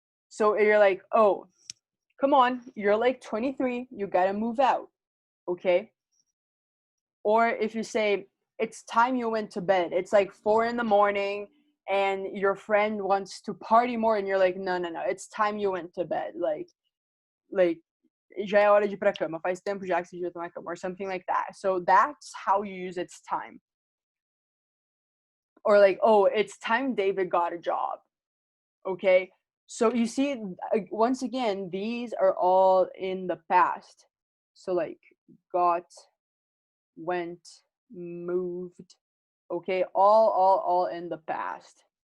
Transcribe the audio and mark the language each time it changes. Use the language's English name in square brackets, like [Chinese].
[English] So you're like, oh, come on, you're like 23, you gotta move out, okay? Or if you say, it's time you went to bed, it's like 4 a.m. and your friend wants to party more and you're like, no, it's time you went to bed. [Portuguese] Like, já é hora de ir pra cama, faz tempo já que você devia tomar cama, [English] or something like that. So that's how you use it's time. Or like, oh, it's time David got a job, okay? So you see, once again, these are all in the past. So like, got, went, moved, okay, all in the past.